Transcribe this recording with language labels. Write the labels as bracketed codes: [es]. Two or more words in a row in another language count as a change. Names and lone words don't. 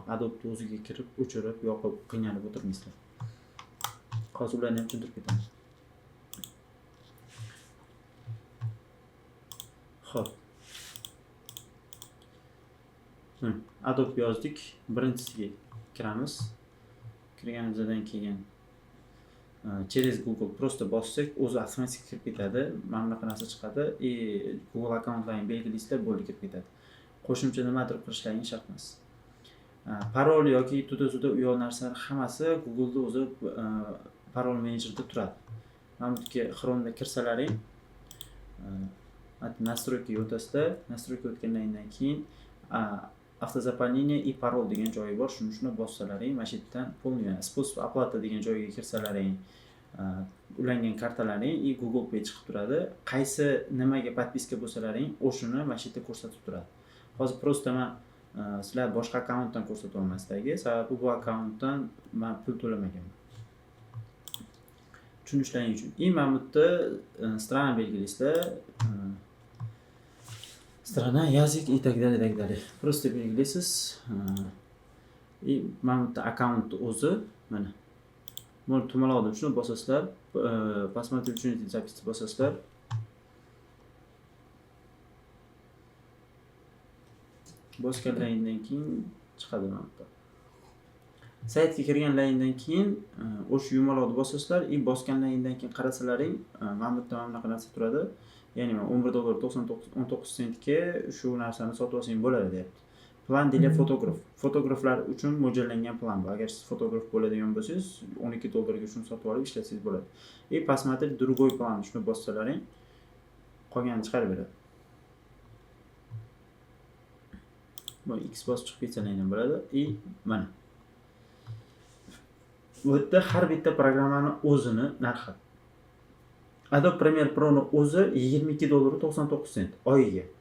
[uz] Adobe o'ziga kirib, o'chirib, yoqib, qiynalib o'tirmaysizlar. Hozir ularni ham tushuntirib ketaman. Xo'p. Adobe yozdik. Birinchisiga kiramiz. Kirganimizdan keyin [ru] через Google просто [uz] bossak, o'zi avtomatik kirib ketadi. Mana bunaqa narsa chiqadi. Google akkauntlaringizni belgilaysizlar, bo'ldi kirib ketadi. Qo'shimcha nimadir qilishlaringiz shart emas. Parol yoki tuda-tuda u yoq narsalar hammasi Google'da o'zi parol menejerda turadi. Mana bu yerga Chrome'da kirsalaring, настройкаga o'tasizlar. Настройка o'tgandan keyin [ru] автозаполнение и [uz] parol degan joyi bor. Shuni bossalaring, mana shu yerdan [ru] полный способ оплаты [uz] degan joyga kirsalaring, ulangan kartalaring Google Pay chiqib turadi. Qaysi nimaga podpiska bo'lsalaring, o'shuni mana shu yerda ko'rsatib turadi. Hozir просто men sizlar boshqa akkauntdan ko'rsata olmasdagi, sababi bu akkauntdan men pul to'lamaganman. Tushunishlaring uchun. Mana bu yerda strana belgilaysizlar. Strana, [ru] язык и так далее, так далее. [uz] Просто belgilaysiz. Mana bu yerda akkaunt o'zi mana. Buni tumaloqda shuni bosasizlar. Посмотреть uchun запись bosasizlar. Bosganlaringdan keyin chiqadi mana bu yerda. Saytga kirganlaringdan keyin o'sha yumaloqni bosasizlar, bosganlaringdan keyin qarasalaring, mana bu yerda mana bunaqa narsa turadi. Ya'ni $11.99 shu narsani sotib olsang bo'ladi deyapti. Plan deyiladi fotograf. Fotograflar uchun mo'ljallangan plan bu. Agar siz fotograf bo'ladigan bo'lsangiz, $12 ga shuni sotib olib ishlatsangiz bo'ladi. [ru] Посмотреть другой [uz] plan shuni bossalaring, qolganini chiqarib beradi. Bu X bosib chiqib ketsalaring ham bo'ladi. Mana. Bu yerda har bitta programmani o'zini narxi. Adobe Premiere Pro ni o'zi $22.99 oyiga.